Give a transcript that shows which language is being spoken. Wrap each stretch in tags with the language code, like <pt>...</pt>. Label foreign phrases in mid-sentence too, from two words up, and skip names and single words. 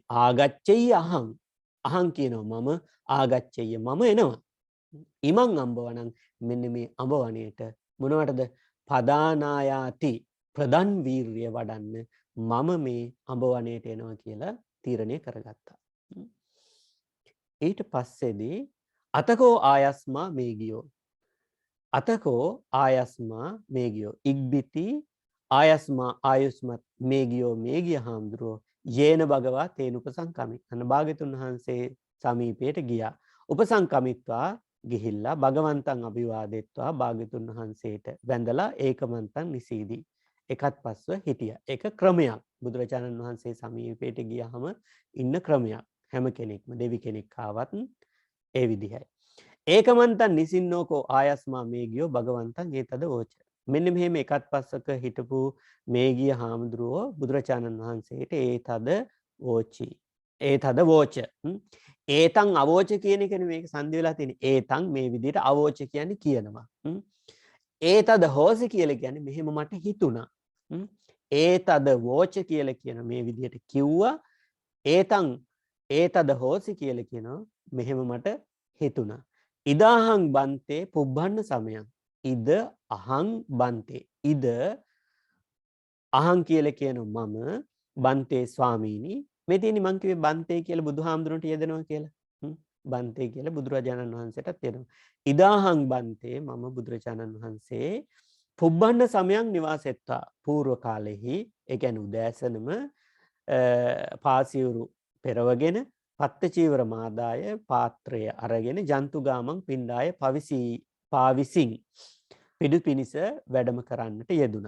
<pi>ආගච්ඡෙය්‍ය අහං. අහං</pi> <si>කියනවා මම ආගච්ඡෙය්‍ය මම එනවා.</si> <pi>ඉමං අම්බවණං</pi> <si>මෙන්න මේ අඹ වණේට මොනවටද? පදානායාති ප්‍රධාන වීර්ය වඩන්න මම මේ අඹ වණේට එනවා කියලා තීරණය කරගත්තා. ඊට පස්සේදී</si> <pi>අතකෝ ආයස්මා මේගියෝ. අතකෝ ආයස්මා මේගියෝ</pi> <si>ඉක්බිති ආයස්මා ආයුස්මත් මේගියෝ මේගිය හාමුදුරුවෝ</si> <pi>යේන භගවා තේන උපසංකමි.</pi> <si>අන්න භාග්‍යතුන් වහන්සේ සමීපයට ගියා. උපසංකමිත්වා ගිහිල්ලා</si> <pi>භගවන්තං අභිවාදෙත්වා</pi> <si>භාග්‍යතුන් වහන්සේට වැඳලා</si> <pi>ඒකමන්තං නිසීදී.</pi> <si>එකත් පස්ව හිටියා. ඒක ක්‍රමයක්. බුදුරජාණන් වහන්සේ සමීපයට ගියාම ඉන්න ක්‍රමයක්. හැම කෙනෙක්ම දෙවි කෙනෙක් ආවත් ඒ විදිහයි.</si> <pi>ඒකමන්තං නිසින්නෝකෝ ආයස්මා මේගියෝ භගවන්තං ඒතද වෝච.</pi> <si>මෙන්න මෙහෙම එකත් පස්සක හිටපු මේගිය හාමුදුරුවෝ බුදුරජාණන් වහන්සේට</si> <pi>ඒතද වෝචි. ඒතද වෝච. ඒතන් අවෝච</pi> <si>කියන එක මේක සංදි වෙලා තියෙන. ඒතන් මේ විදිහට අවෝච කියන්නේ කියනවා.</si> <pi>ඒතද හෝසි</pi> <si>කියලා කියන්නේ මෙහෙම මට හිතුණා.</si> <pi>ඒතද වෝච</pi> <si>කියලා කියන මේ විදිහට කිව්වා.</si> <pi>ඒතන් ඒතද හෝසි</pi> <si>කියලා කියනවා මෙහෙම මට හිතුණා.</si> <pi>ඉදාහං බන්තේ පුබ්බන්න සමයං. ඉද අහං බන්තේ. ඉද අහං</pi> <si>කියලා කියනවා මම බන්තේ ස්වාමීනි. මේ තියෙන්නේ මං කිව්වේ බන්තේ කියලා බුදුහාමුදුරන්ට යදෙනවා කියලා. බන්තේ කියලා බුදුරජාණන් වහන්සේටත් යදෙනවා.</si> <pi>ඉදාහං බන්තේ</pi> <si>මම බුදුරජාණන් වහන්සේ</si> <pi>පුබ්බන්න සමයන් නිවාසෙත්වා</pi> <si>పూర్ව කාලෙහි ඒ කියන්නේ උදෑසනම පාසියුරු පෙරවගෙන</si> <pi>පත්ත චීවර මාදාය</pi> <si>පාත්‍රය අරගෙන</si> <pi>ජන්තුගාමං පිණ්ඩාය පාවිසින්</pi> <si>පිඩු පිනිස වැඩම කරන්නට යෙදුණා.</si>